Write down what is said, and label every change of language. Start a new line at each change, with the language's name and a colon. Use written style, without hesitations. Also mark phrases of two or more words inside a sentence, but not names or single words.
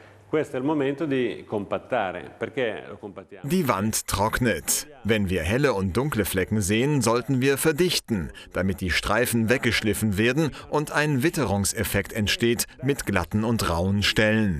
Italian: Questo è il momento di compattare. Perché lo compattiamo?
German: Die Wand trocknet. Wenn wir helle und dunkle Flecken sehen, sollten wir verdichten, damit die Streifen weggeschliffen werden und ein Witterungseffekt entsteht mit glatten und rauen Stellen.